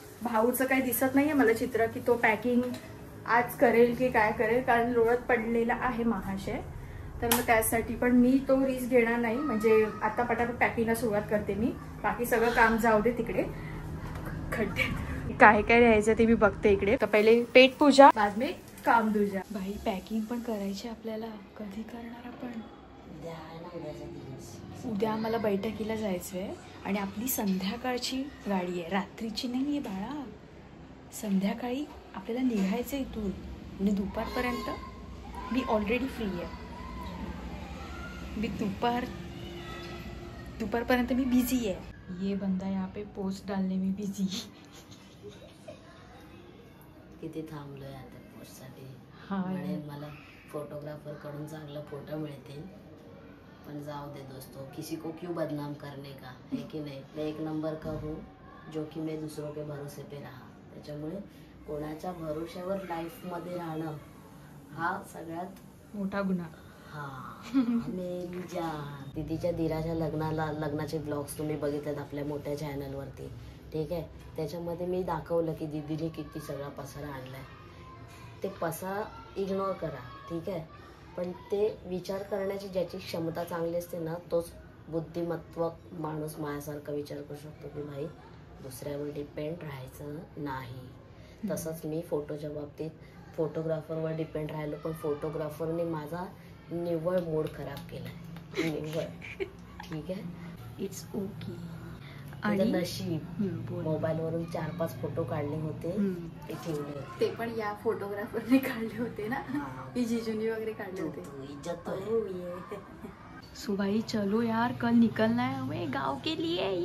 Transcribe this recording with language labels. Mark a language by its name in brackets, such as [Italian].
[Marathi] भाऊचं काही दिसत नाहीये मला चित्र, की तो पॅकिंग आज करेल की काय करेल, कारण लोळत पडलेला आहे महाशय. तर मग त्यासाठी पण मी तो रिस्क घेणार नाही, म्हणजे आता पटापट पॅकिंगला सुरुवात करते मी. बाकी सगळं काम जाऊ दे तिकडे खड्डे. काय काय द्यायचं ते मी बघते इकडे. [Hindi] तर पहिले पेट पूजा, बाद में काम दूजा. [Marathi] भाई पॅकिंग पण करायची आपल्याला. कधी करणार आपण? उद्या आम्हाला बैठकीला जायचंय आणि आपली संध्याकाळची गाडी आहे, रात्रीची नाही आहे बाळा. संध्याकाळी आपल्याला निघायचं इथून आणि दुपारपर्यंत मी ऑलरेडी फ्री आहे. मी दुपारपर्यंत मी बिझी आहे. [Hindi] ये बंदा यहाँ पे पोस्ट डालने में बिझी. [Marathi] किती थांबलोय आता पोस्टसाठी. हा, मला फोटोग्राफर कडून चांगला फोटो मिळतील, पण [Hindi] जाओ दे दोस्तों, किसी को क्यों बदनाम करने का, है कि नहीं. मैं एक नंबर का हूँ जो कि मैं दूसरों के भरोसे पे रहा. [Marathi] त्याच्यामुळे कोणाच्या भरोश्यावर लाईफमध्ये राहणं हा सगळ्यात मोठा गुन्हा. दीदीच्या दिराच्या लग्नाचे ब्लॉग्स तुम्ही बघितलेत आपल्या मोठ्या चॅनलवरती, ठीक आहे. त्याच्यामध्ये मी दाखवलं की दीदीने किती सगळा पसारा आणलाय. ते पसारा इग्नोर करा, ठीक आहे. पण ते विचार करण्याची ज्याची क्षमता चांगली असते ना, तोच बुद्धिमत्व माणूस माझ्यासारखा विचार करू शकतो की भाई दुसऱ्यावर डिपेंड राहायचं नाही. तसंच मी फोटोच्या बाबतीत फोटोग्राफरवर डिपेंड राहिलो, पण फोटोग्राफरने माझा निव्वळ मूड खराब केलाय, निव्वळ. ठीक आहे, [English] It's okay. [Marathi] आणि नशीब मोबाईलवरून 4-5 फोटो काढले होते, ते ठेवले होते. ते पण या फोटोग्राफरने काढले होते ना, की जिजूनी वगैरे काढले होते. [Hindi] इज्जत तो है. सो भाई चलो यार, कल निकलना है हमें गांव के लिए.